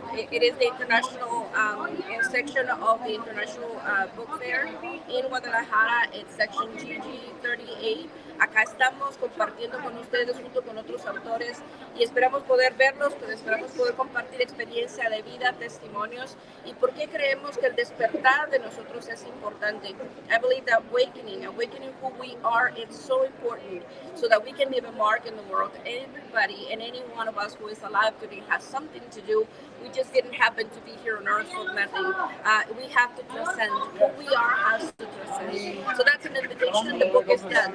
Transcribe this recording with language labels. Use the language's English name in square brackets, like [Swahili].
[English] It is the international section of the International Book Fair in Guadalajara. It's section GG38. [Spanish] Acá estamos compartiendo con ustedes junto con otros autores y esperamos poder verlos, pero esperamos poder compartir experiencia de vida, testimonios y por qué creemos que el despertar de nosotros es importante. [English] I believe that awakening who we are, it's so important so that we can leave a mark in the world. Everybody and any one of us who is alive today has something to do. We just didn't happen to be here on earth for nothing. We have to transcend. Who we are has to transcend. So that's an invitation. The book is done.